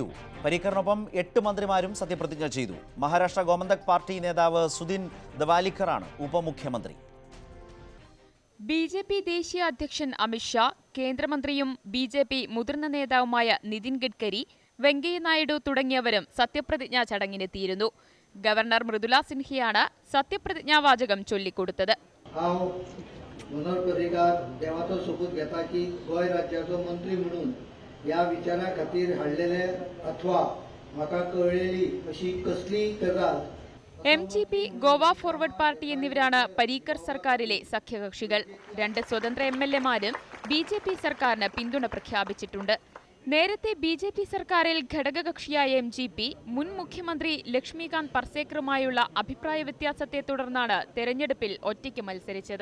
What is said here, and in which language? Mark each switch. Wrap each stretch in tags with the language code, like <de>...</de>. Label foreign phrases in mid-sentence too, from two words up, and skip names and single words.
<ml>പരീക്കറിനൊപ്പം 8 മന്ത്രിമാരും സത്യപ്രതിജ്ഞ ചെയ്തു. മഹാരാഷ്ട്ര ഗോമന്തക് പാർട്ടി നേതാവ് സുദിൻ ദവാലിക്കറാണ് ഉപമുഖ്യമന്ത്രി. BJP ദേശീയ അധ്യക്ഷൻ അമിത്ഷാ, കേന്ദ്രമന്ത്രിയും BJP മുതിർന്ന നേതാവുമായ നിതിൻ ഗഡ്കരി, വെങ്കയ്യ നായിഡു തുടങ്ങിയവരും സത്യപ്രതിജ്ഞാ ചടങ്ങിനെത്തിയിരുന്നു. ഗവർണർ മൃദുല സിൻഹയാണ് സത്യപ്രതിജ്ഞാവാചകം ചൊല്ലിക്കൊടുത്തത്.</ml> <kok>मनोहर पर्रीकार देवाचो सोपूत घेता की गोंय राज्याचो मंत्री म्हणून ह्या विचारा खातीर हाडलेले अथवा म्हाका कळलेली अशी कसलीय गजाल</kok> <ml>MGP, ഗോവ ഫോർവേഡ് പാർട്ടി എന്നിവരാണ് പരീക്കർ സർക്കാരിലെ സഖ്യകക്ഷികൾ. 2 സ്വതന്ത്ര MLA-മാരും BJP സർക്കാരിന് പിന്തുണ പ്രഖ്യാപിച്ചിട്ടുണ്ട്. നേരത്തെ BJP സർക്കാരിൽ ഘടകകക്ഷിയായ MGP മുൻ മുഖ്യമന്ത്രി ലക്ഷ്മികാന്ത് പർസേക്കറുമായുള്ള അഭിപ്രായ വ്യത്യാസത്തെ തുടർന്നാണ് തെരഞ്ഞെടുപ്പിൽ ഒറ്റയ്ക്ക് മത്സരിച്ചത്.</ml>